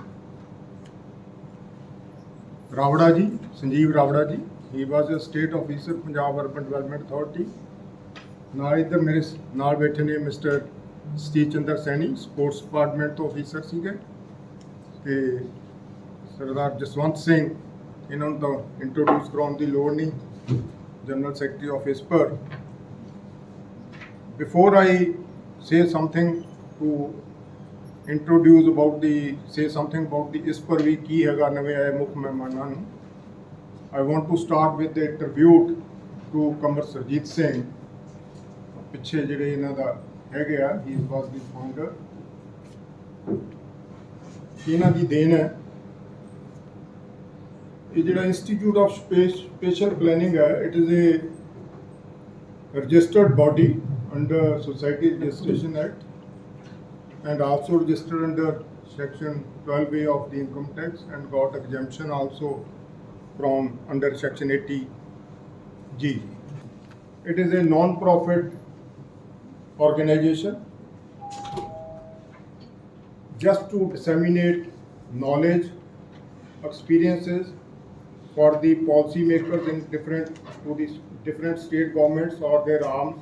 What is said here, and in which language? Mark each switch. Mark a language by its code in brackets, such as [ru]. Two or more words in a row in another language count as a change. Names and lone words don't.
[pa] ਰਾਵੜਾ ਜੀ ਸੰਜੀਵ ਰਾਵੜਾ ਜੀ [en] he was a state officer [pa] ਪੰਜਾਬ ਅਰਬਨ ਡਿਵੈਲਪਮੈਂਟ ਅਥਾਰਟੀ ਨਾਲ ਇੱਧਰ ਮੇਰੇ ਨਾਲ ਬੈਠੇ ਨੇ ਮਿਸਟਰ ਸਤੀਸ਼ ਚੰਦਰ ਸੈਣੀ [en] sports department [pa] ਤੋਂ ਆਫੀਸਰ ਸੀਗੇ ਤੇ ਸਰਦਾਰ ਜਸਵੰਤ ਸਿੰਘ ਇਹਨਾਂ ਨੂੰ ਤਾਂ ਇੰਟਰੋਡਿਊਸ ਕਰਾਉਣ ਦੀ ਲੋੜ ਨਹੀਂ [en] general secretary of ISPR Before I say something to introduce about something about the ISPR [pa] ਵੀ ਕੀ ਹੈਗਾ ਨਵੇਂ ਆਏ ਮੁੱਖ ਮਹਿਮਾਨਾਂ ਨੂੰ [en] I want to start with the tribute to ਕਮਰ ਸਰਜੀਤ ਸਿੰਘ [pa] ਪਿੱਛੇ ਜਿਹੜੇ ਇਹਨਾਂ ਦਾ ਹੈਗੇ ਆ [en] he was the founder [pa] ਇਹਨਾਂ ਦੀ ਦੇਣ ਹੈ ਇਹ ਜਿਹੜਾ [en] ਇੰਸਟੀਚਿਊਟ ਆਫ ਸਪੇਸ਼ਲ ਪਲੈਨਿੰਗ ਹੈ it is a registered body under Society Registration Act and also registered under section 12A of the income tax and got exemption also from under section 80G. It is a non-profit organization just to disseminate knowledge, experiences for the policymakers in different state governments or their arms.